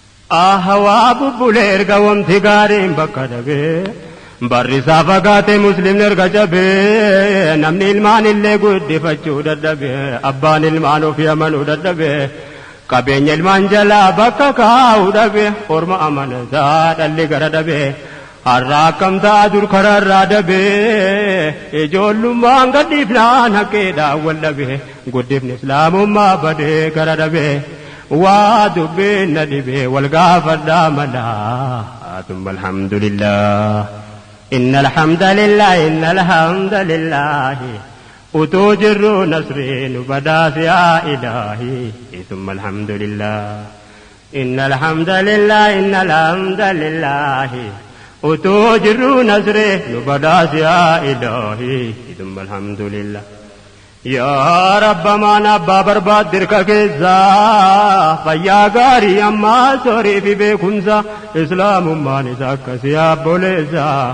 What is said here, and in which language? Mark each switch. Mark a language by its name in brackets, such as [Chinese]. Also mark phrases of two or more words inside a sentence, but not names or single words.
[Oromo] Ahawaa bubbulee erga wanti gaariin bakka dhabe, barri isaa fagaate muslimni erga cabe, namni ilmaan illee guddifachuu dadhabe, abbaan ilmaan ofii amanuu dadhabe, qabeenya ilmaan jalaa bakka kaa'uu dhabe, orma amantaa dhalli gara dhabe, har'a akkam ta'a dur karaarraa dhabe, ijoollummaan gadhiifnaan haqeedhaan wal dhabe, guddifni islaamummaa badee gara dhabe, waa dubbiin na dhibe wal gaafadhaa malaa, [Arabic] ثم الحمد لله. إن الحمد لله، إن الحمد لله. [Oromo] Utuu jirru nasri nu badaas [Arabic] يا إلهي, ثم الحمد لله. إن الحمد لله، إن الحمد لله. [Oromo] Utuu jirru nasri nu badaas [Arabic] يا إلهي, ثم الحمد لله. [Oromo] Yaa Rabba maan abbaa barbaad dirqa keessa, fayyaa gaarii ammaa sorii fi beekumsa, islaamummaan isa akkasii abboleessa.